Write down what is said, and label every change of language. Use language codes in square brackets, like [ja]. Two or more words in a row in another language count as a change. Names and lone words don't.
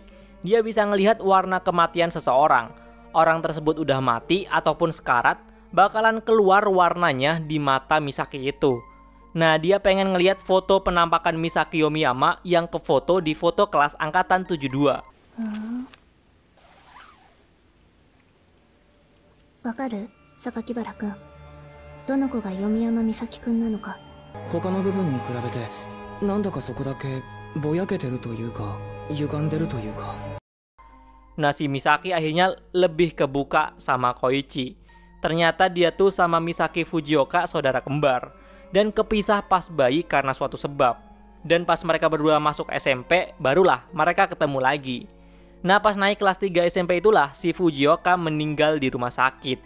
[id] Dia bisa ngelihat warna kematian seseorang. Orang tersebut udah mati ataupun sekarat, bakalan keluar warnanya di mata Misaki itu. Nah, dia pengen ngelihat foto penampakan Misaki Yomiyama yang kefoto di foto kelas angkatan 72. [ja] わかる？榊原くん。どの子が読山美咲くんなのか。他の部分に比べてなんだかそこだけぼやけてるというか歪んでるというか。 [id] Nah, si Misaki akhirnya lebih kebuka sama Koichi. Ternyata dia tuh sama Misaki Fujioka saudara kembar, dan kepisah pas bayi karena suatu sebab. Dan pas mereka berdua masuk SMP, barulah mereka ketemu lagi. Nah, pas naik kelas 3 SMP itulah si Fujioka meninggal di rumah sakit.